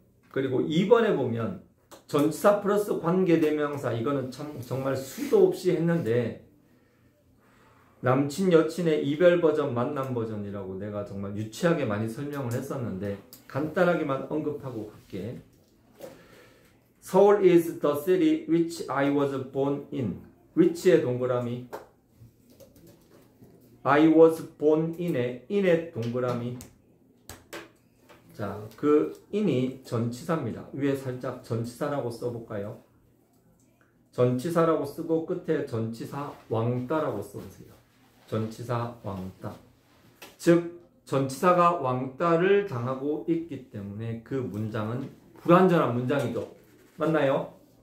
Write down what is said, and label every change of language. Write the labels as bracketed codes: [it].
[ko] 그리고 2번에 보면 전치사 플러스 관계대명사, 이거는 참 정말 수도 없이 했는데 남친 여친의 이별 버전, 만남 버전이라고 내가 정말 유치하게 많이 설명을 했었는데 간단하게만 언급하고 갈게. [en] 서울 is the city which I was born in. [ko] which의 동그라미, [en] I was born in [ko] 의 동그라미. 자, 그 in이 전치사입니다. 위에 살짝 전치사라고 써볼까요? 전치사라고 쓰고 끝에 전치사 왕따라고 써보세요. 전치사 왕따. 즉 전치사가 왕따를 당하고 있기 때문에 그 문장은 불완전한 문장이죠. 맞나요?